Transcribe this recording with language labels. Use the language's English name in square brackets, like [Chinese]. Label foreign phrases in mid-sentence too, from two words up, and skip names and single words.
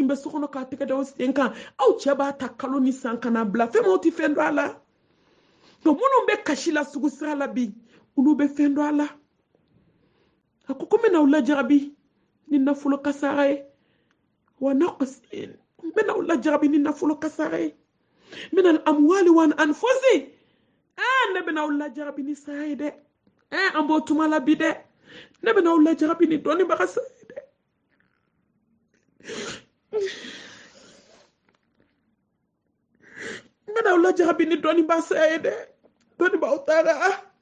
[Bambara] bɛ so kɔnɔ k'a tɛgɛ da aw sen kan aw cɛ b'a ta kalo ni san kana bila fɛn m'aw tɛ fɛn dɔn a la nka minnu bɛ kasi la sugu sira la bi olu bɛ fɛn dɔn a la a ko n bɛna aw lajarabi ni nafolo kasara ye wa n bɛna aw lajarabi ni nafolo kasara ye [Arabic] min al-amwali wa anfusi [Bambara] ne bɛna aw lajarabi ni saya ye dɛ an b'o tuma la bi dɛ ne bɛna aw lajarabi ni dɔnnibaga saya ye dɛ n bɛna aw lajarabi ni dɔnnibaga saya ye dɛ dɔnnibagaw taara